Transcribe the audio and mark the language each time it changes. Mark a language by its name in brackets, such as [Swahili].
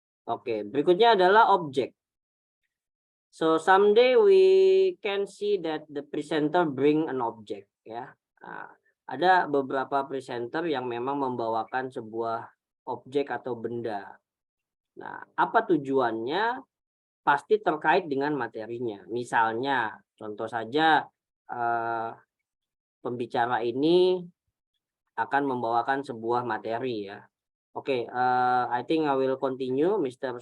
[Indonesian] Oke, berikutnya adalah objek. [English] So someday we can see that the presenter bring an object ya. [Indonesian] Nah, ada beberapa presenter yang memang membawakan sebuah objek atau benda. Nah, apa tujuannya? Pasti terkait dengan materinya. Misalnya, contoh saja pembicara ini akan membawakan sebuah materi ya. [English] Oke, I think I will continue, Mr.